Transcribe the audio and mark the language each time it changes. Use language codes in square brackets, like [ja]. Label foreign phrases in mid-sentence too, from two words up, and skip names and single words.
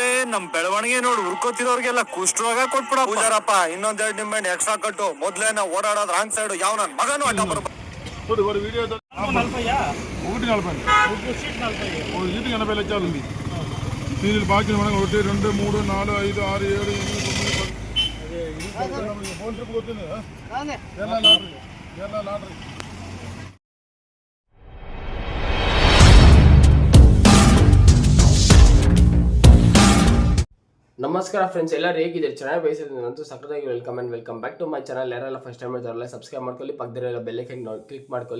[kn] ನಮ್ ಬೆಳವಣಿಗೆ ನೋಡಿ ಹುರ್ಕೋತಿರೋರ್ಗೆಲ್ಲ ಕುಷ್ಠರೋಗ ಕೊಟ್ಬಿಡ ಪೂಜಾರಪ್ಪ. ಇನ್ನೊಂದೆರಡು ನಿಂಬೆ ಎಕ್ಸ್ಟ್ರಾ ಕಟ್ಟು. ಮೊದ್ಲೇ ನಾವು ಓಡಾಡೋದು [en] wrong side. [kn] ಯಾವ ನನ್ ಮಗನು ಅಡ್ಡ ಬರ್ಬೋದು. [te] సీరియల్ బాకీ మనం 1 2 3 4 5 6 7 8 9 [en] phone trip [te] వచ్చింది కేరళ లాటరీ. [kn] ನಮಸ್ಕಾರ ಫ್ರೆಂಡ್ಸ್, ಎಲ್ಲರೂ ಹೇಗಿದ್ದಾರೆ? ಚೆನ್ನಾಗಿ ಬಯಸಿದ್ರೆ ನಂತೂ ಸಕ್ಕತ್ತಾಗಿ [en] welcome back to my channel. [kn] ಯಾರೆಲ್ಲ [en] first time [kn] ಇದ್ದಾರಲ್ಲ ಸಬ್ಸ್ಕ್ರೈಬ್ ಮಾಡ್ಕೊಳ್ಳಿ, ಪಕ್ಕದಲ್ಲೆಲ್ಲ [en] bell icon click [kn] ಮಾಡ್ಕೊಳ್ಳಿ.